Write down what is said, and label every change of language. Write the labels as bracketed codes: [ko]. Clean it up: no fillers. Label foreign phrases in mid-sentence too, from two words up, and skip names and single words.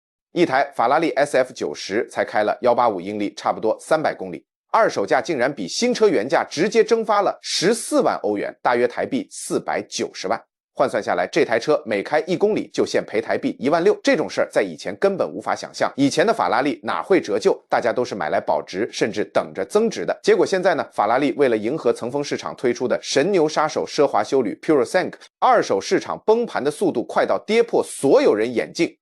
[zh] 一台法拉利 SF90才开了185英里，差不多300公里，二手价竟然比新车原价直接蒸发了14万欧元，大约台币490万。换算下来，这台车每開1 公里就現賠台幣1萬6，這種事兒在以前根本無法想象。以前的法拉利哪會折舊，大家都是買來保值，甚至等着增值的。結果現在呢，法拉利為了迎合層峰市場推出的神牛殺手奢華休旅 PuroSank， 二手市場崩盤的速度快到跌破所有人眼鏡。